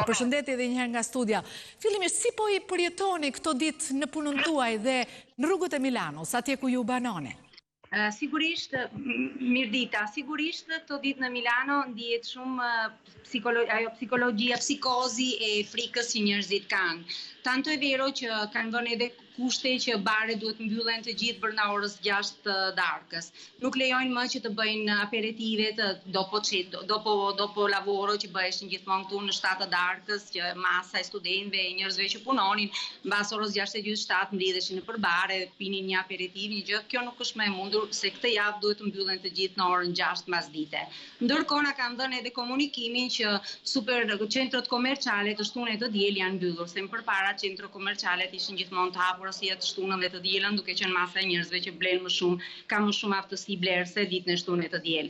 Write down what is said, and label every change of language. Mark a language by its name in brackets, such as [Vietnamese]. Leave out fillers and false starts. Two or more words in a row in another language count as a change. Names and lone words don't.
[Albanian] Përshëndetje edhe një herë nga studia. Fillimisht, si po i përjetoni këto ditë në punën tuaj dhe në rrugët e Milanos, atje ku ju banoni? Sigurisht, mirdita, sigurisht këto ditë në Milano ndihet shumë psikologjia, psikozi e frikës që njerëzit kanë. [Italian] Tanto è vero [Albanian] që kanë vënë edhe kushte që baret duhet mbyllen të gjithë brenda orës 6 të darkës. Nuk lejojnë më që të bëjnë aperitivet [Italian] dopo lavoro [Albanian] që bëheshin gjithmonë këtu në 7 të darkës, që masa e studentëve e njerëzve që punonin mbas orës 6:30-7 mblidheshin nëpër bare, pinin një aperitiv, një gjë. Kjo nuk është më e mundur se këtë javë duhet të mbyllen të gjithë në orën 6 mbasdite. Ndërkohë na kanë dhënë edhe komunikimin që qendrët komerciale të shtunë e të diel janë mbyllur, se më përpara qendrët komerciale ishin gjithmonë të hapura pavarësia të shtunën dhe të dielën, duke qenë masa e njerëzve që blen më shumë, ka më shumë aftësi blerëse ditën e shtunën e të diel.